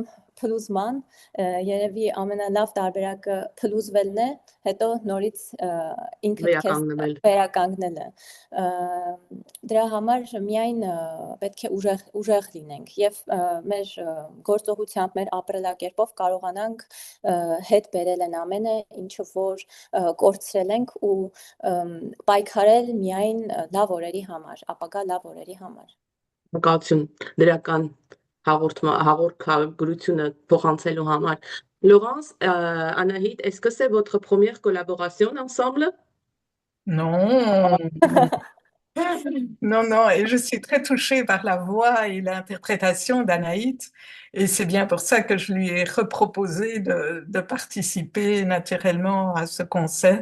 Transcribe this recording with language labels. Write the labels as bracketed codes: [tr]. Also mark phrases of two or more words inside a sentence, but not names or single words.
[hy] փլուզման երևի ամենալավ տարբերակը փլուզվելն է, հետո նորից ինքդ քեզ վերականգնելը։ Դրա համար միայն պետք է ուժեղ լինենք եւ մեր գործողությամբ, մեր ապրելակերպով կարողանանք հետ բերել են ամենը, ինչը որ կորցրել ենք ու պայքարել միայն լավ օրերի համար, ապագա լավ օրերի համար։ Մկացություն դրական հաղորդագրությունը փոխանցելու համար։ [fr] Laurence, Anaïd, est-ce que c'est votre première collaboration ensemble? Non. Non, et je suis très touchée par la voix et l'interprétation d'Anaït, et c'est bien pour ça que je lui ai reproposé de participer naturellement à ce concert.